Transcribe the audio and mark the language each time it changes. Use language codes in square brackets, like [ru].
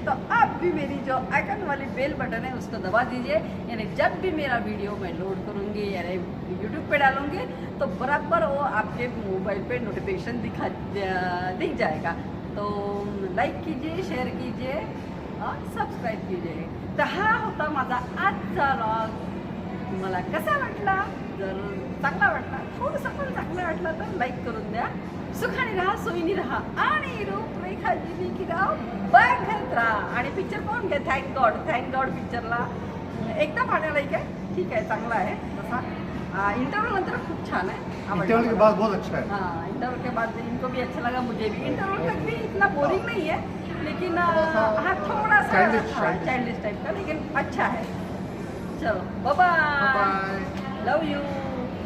[hi] तो आप भी मेरी जो आइकन वाली बेल बटन है उसको दबा दीजिए, यानी जब भी मेरा वीडियो मैं लोड करूँगी यानी यूट्यूब पे डालूँगी तो बराबर वो आपके मोबाइल पे नोटिफिकेशन दिख जाएगा। तो लाइक कीजिए, शेअर कीजिए और सबस्क्राईब कीजिए। [mr] तर हा होता माझा आजचा व्लॉग। तुम्हाला कसा वाटला? जर चांगला वाटला, थोडंसं पण चांगलं वाटलं तर लाईक करून द्या। सुखाने राहा, सोयीने राहा, आणि रूपरेखा जीवी की राव बघत राहा। आणि पिक्चर पाहून घ्या, थँक गॉड पिक्चरला एकदा पाहण्याला आहे, ठीक आहे, चांगला आहे तसा। इंटरवल नंतर खूप छान है। [hi] इंटरवल के बाद बहुत अच्छा है। हाँ, इंटरवल के बाद इनको भी अच्छा लगा, मुझे भी। इंटरवल तक भी इतना बोरिंग नहीं है, लेकिन हाँ थोड़ा सा चाइल्डिश टाइप का, लेकिन अच्छा है। चलो बाय बाय, लव यू।